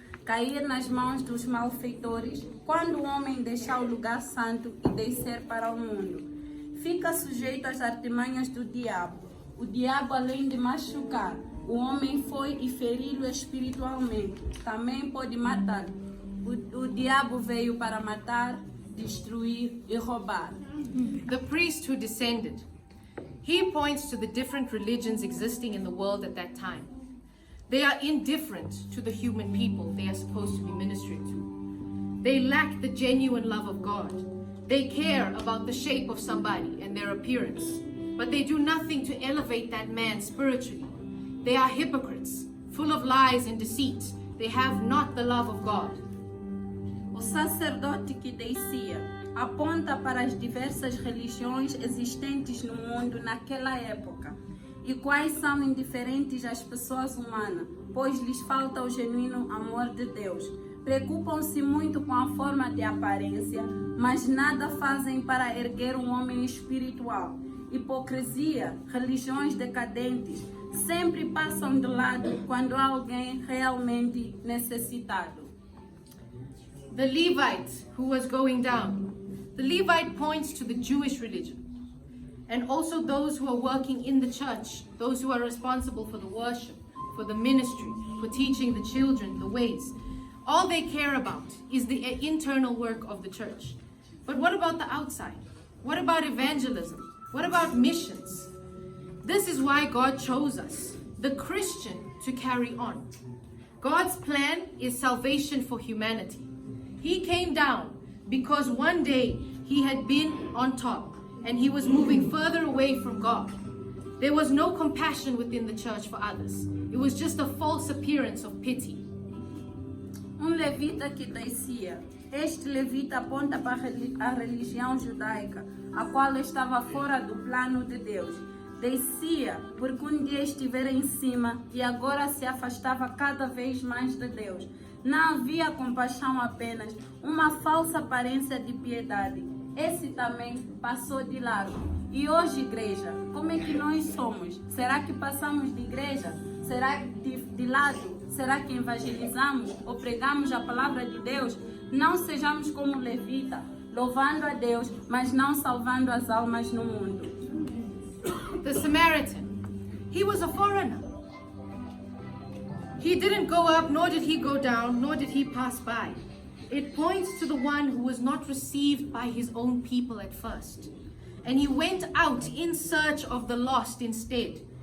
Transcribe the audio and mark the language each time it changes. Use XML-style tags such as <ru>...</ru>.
<pt>Cair nas mãos dos malfeitores quando o homem deixar o lugar santo e descer para o mundo. Fica sujeito às artimanhas do diabo. O diabo, além de machucar, o homem foi e feri-lo espiritualmente. Também pode matar. O diabo veio para matar, destruir e roubar.</pt> <en>The priest who descended, he points to the different religions existing in the world at that time. They are indifferent to the human people they are supposed to be ministering to. They lack the genuine love of God. They care about the shape of somebody and their appearance, but they do nothing to elevate that man spiritually. They are hypocrites, full of lies and deceit. They have not the love of God.</en> <pt>O sacerdote que descia aponta para as diversas religiões existentes no mundo naquela época e quais são indiferentes às pessoas humanas, pois lhes falta o genuíno amor de Deus. Preocupam-se muito com a forma de aparência, mas nada fazem para erguer um homem espiritual. Hipocrisia, religiões decadentes, sempre passam de lado quando há alguém realmente necessitado.</pt> <en>The Levite who was going down. The Levite points to the Jewish religion, and also those who are working in the church, those who are responsible for the worship, for the ministry, for teaching the children the ways. All they care about is the internal work of the church. But what about the outside? What about evangelism? What about missions? This is why God chose us, the Christian, to carry on. God's plan is salvation for humanity. He came down because one day he had been on top and he was moving further away from God. There was no compassion within the church for others. It was just a false appearance of pity.</en> <pt>Levita que descia. Este levita aponta para a religião judaica, a qual estava fora do plano de Deus. Descia porque dia estivera em cima e agora se afastava cada vez mais de Deus. Não havia compaixão apenas, uma falsa aparência de piedade. Esse também passou de largo. E hoje, igreja, como é que nós somos? Será que passamos de igreja? Será de lado? Será que evangelizamos ou pregamos a palavra de Deus? Não sejamos como levita, louvando a Deus, mas não salvando as almas no mundo.</pt> <en>The Samaritan, he was a foreigner. He didn't go up, nor did he go down, nor did he pass by. It points to the one who was not received by his own people at first. And he went out in search of the lost instead.</en>